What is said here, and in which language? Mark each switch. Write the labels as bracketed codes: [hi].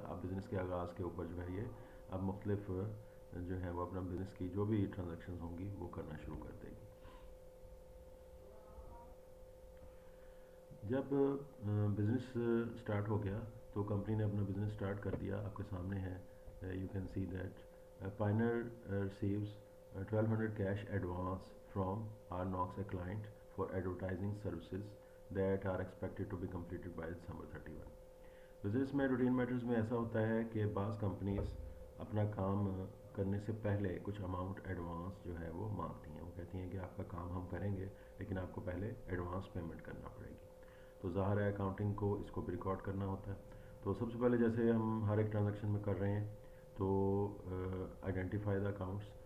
[ur] اب بزنس کے آغاز کے اوپر جو ہے یہ اب مختلف جو ہے وہ اپنا بزنس کی جو بھی ٹرانزیکشن ہوں گی وہ کرنا شروع کر دے گی. جب بزنس سٹارٹ ہو گیا تو کمپنی نے اپنا بزنس سٹارٹ کر دیا. آپ کے سامنے ہے, [en] You can see that Pioneer receives 1200 cash advance from our Knox a client for advertising services that are expected to be completed by December 31. [ur] Business میں روٹین میٹرز میں ایسا ہوتا ہے کہ بعض کمپنیز اپنا کام کرنے سے پہلے کچھ اماؤنٹ ایڈوانس جو ہے وہ مانگتی ہیں. وہ کہتی ہیں کہ آپ کا کام ہم کریں گے لیکن آپ کو پہلے ایڈوانس پیمنٹ کرنا پڑے گی. تو ظاہر ہے اکاؤنٹنگ کو اس کو بھی ریکارڈ کرنا ہوتا ہے. تو سب سے پہلے جیسے ہم ہر ایک ٹرانزیکشن میں کر رہے ہیں تو [en] Identify the accounts.